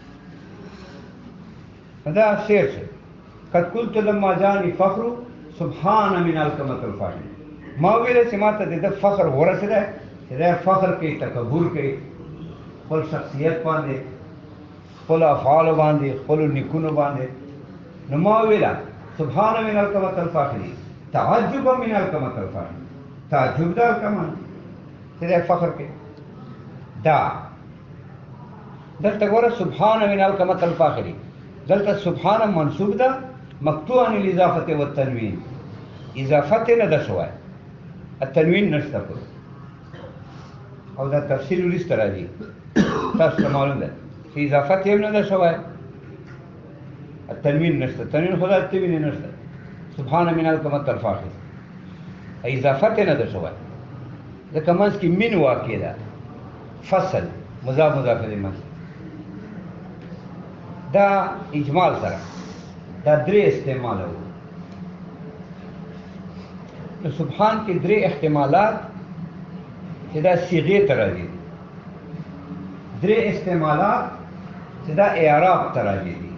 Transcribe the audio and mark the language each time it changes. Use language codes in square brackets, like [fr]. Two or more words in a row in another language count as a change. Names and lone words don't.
[ps] دا شعر شو [ar] قد قلت لما جاني فخر سبحان من علقمة الفاخر [ps] ما ویل چې ما ته د ده فخر ورسېدی چې دی فخر کوي تکبر کوي خپل شخصیت باندې خپل افعالو باندې خپلو نیکونو باندې نو ما ویله [ar] سبحان من علقمة الفاخر تعجبا من علقمة الفاخر [ps] تعجب دا علقمه چې دی فخر کوي دا دلته ګوره [ar] سبحان من علقمة الفاخر [ps] دلته سبحان منصوب ده [ar] مقطوع عن الاضافه والتنوین [ps] اضافت نه ده شوی التنوین نشته او دا تفصیل وروسته راځي تاسو ته معلوم ده چې اضافت هم نه ده شوی التنوین نشته تنوین خو دا تنوین نشته [ar] سبحان من علقمة الفاخر [ps] اضافت نه ده شوی ځکه منځ کې من واقع ده فصل مضاف مضاف الیه دا اجمال سره دا درې استعمال وو نو سبحان کې درې احتمالات چې دا صيغې ته راځي درې استعمالات چې دا اعراب ته راځي